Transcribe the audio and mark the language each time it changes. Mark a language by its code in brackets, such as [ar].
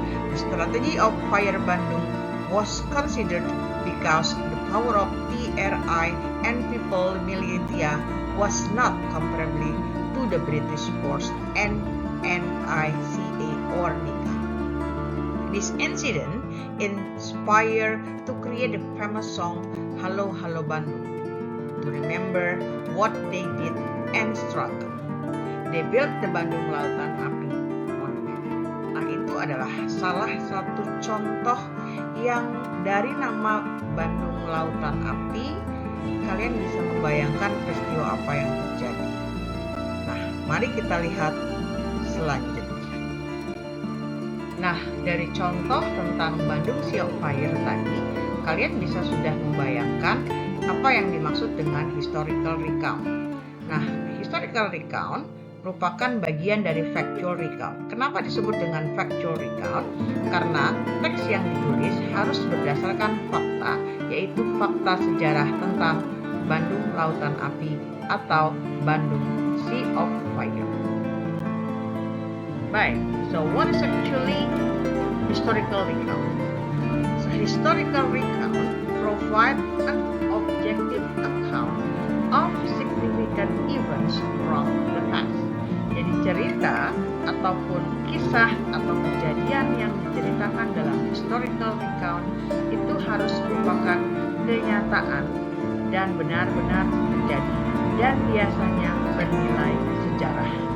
[en] The strategy of Fire Bandung was considered because the power of TRI and People Militia was not comparable to the British force and NICA or NICA. This incident inspired to create the famous song Halo Halo Bandung to remember what they did and struggle. They built the Bandung Lautan Api Monument. [id] Nah, itu adalah salah satu contoh yang dari nama Bandung Lautan Api kalian bisa membayangkan peristiwa apa yang terjadi. Nah, mari kita lihat selanjutnya. Nah, dari contoh tentang Bandung Sea of Fire tadi, kalian bisa sudah membayangkan apa yang dimaksud dengan historical recount. Nah, historical recount merupakan bagian dari factual recount. Kenapa disebut dengan factual recount? Karena teks yang ditulis harus berdasarkan fakta, yaitu fakta sejarah tentang Bandung Lautan Api atau Bandung Sea of Fire. Baik, [en] so what is actually historical recount? So historical recount provides an objective account of significant events from the past. [id] Jadi cerita ataupun kisah atau kejadian yang diceritakan dalam historical recount itu harus merupakan kenyataan dan benar-benar terjadi dan biasanya bernilai sejarah.